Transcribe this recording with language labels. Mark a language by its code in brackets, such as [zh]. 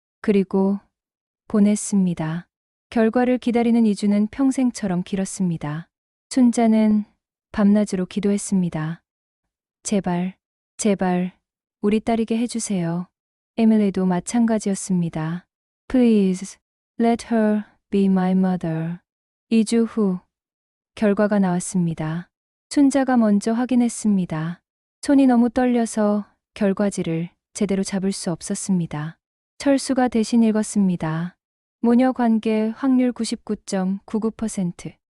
[ko] 그리고 보냈습니다. 결과를 기다리는 2주는 평생처럼 길었습니다. 순자는 밤낮으로 기도했습니다. 제발, 제발, 우리 딸이게 해주세요. 에밀리도 마찬가지였습니다. [en] Please, let her be my mother. [ko] 2주 후, 결과가 나왔습니다. 순자가 먼저 확인했습니다. 손이 너무 떨려서 결과지를 제대로 잡을 수 없었습니다. 철수가 대신 읽었습니다. 모녀 관계 확률 99.99%.